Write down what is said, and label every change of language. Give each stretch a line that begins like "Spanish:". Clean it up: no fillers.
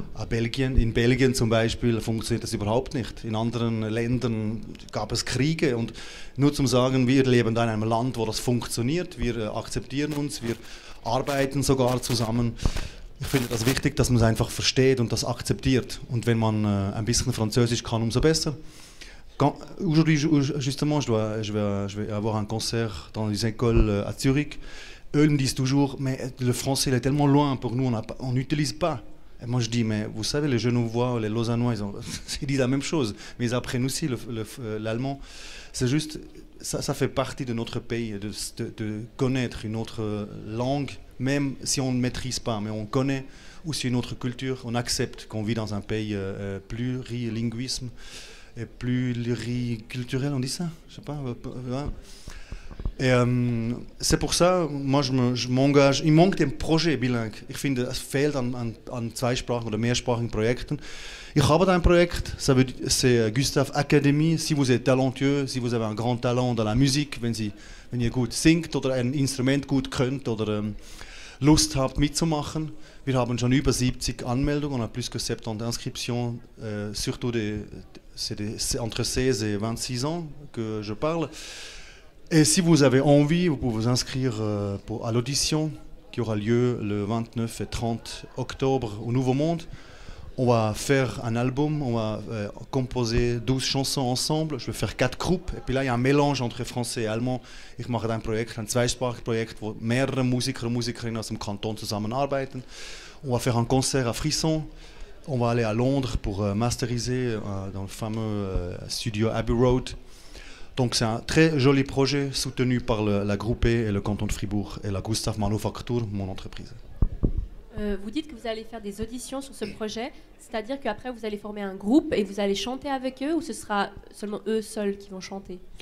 German: In Belgien zum Beispiel funktioniert das überhaupt nicht. In anderen Ländern gab es Kriege und nur zum sagen, wir leben da in einem Land, wo das funktioniert, wir akzeptieren uns, wir arbeiten sogar zusammen. Ich finde das wichtig, dass man es einfach versteht und das akzeptiert. Und wenn man ein bisschen Französisch kann, umso besser.
French: Aujourd'hui, justement, je vais avoir un concert dans les écoles à Zurich. Eux me disent toujours, mais le français il est tellement loin pour nous, on n'utilise pas. Et moi je dis, mais vous savez, les Genevois, les Lausannois, ils disent la même chose, mais ils apprennent aussi l'allemand. C'est juste, ça fait partie de notre pays, de connaître une autre langue, même si on ne maîtrise pas, mais on connaît aussi une autre culture, on accepte qu'on vit dans un pays plurilinguisme et pluriculturel, on dit ça? Je sais pas. Et c'est pour ça, moi je m'engage, il manque des Projekt bilingue.
German: Ich finde, es fehlt an zweisprachigen oder mehrsprachigen Projekten. Ich habe ein Projekt, c'est Gustave Academy.
French: Si vous êtes talentueux, si vous avez un grand talent dans la musique,
German: wenn ihr gut singt oder ein Instrument gut könnt oder Lust habt mitzumachen. Wir haben schon über 70 Anmeldungen,
French: on a plus que 70 inscriptions, surtout c'est entre 16 et 26 ans que je parle. Et si vous avez envie, vous pouvez vous inscrire à l'audition qui aura lieu le 29 et 30 octobre au Nouveau Monde. On va faire un album, on va composer 12 chansons ensemble. Je vais faire 4 groupes. Et puis là, il y a un mélange entre français et allemand. Ich mache ein Projekt, ein zweisprachiges Projekt, wo mehrere Musiker und Musikerinnen aus dem Kanton zusammenarbeiten. On va faire un concert à Frisson. On va aller à Londres pour masteriser dans le fameux studio Abbey Road. Donc c'est un très joli projet soutenu par la Groupe et le canton de Fribourg et la Gustave Manufaktur, mon entreprise. Vous dites que vous allez faire des auditions sur ce projet, c'est-à-dire qu'après vous allez former un groupe et vous allez chanter avec eux, ou ce sera seulement eux seuls qui vont chanter?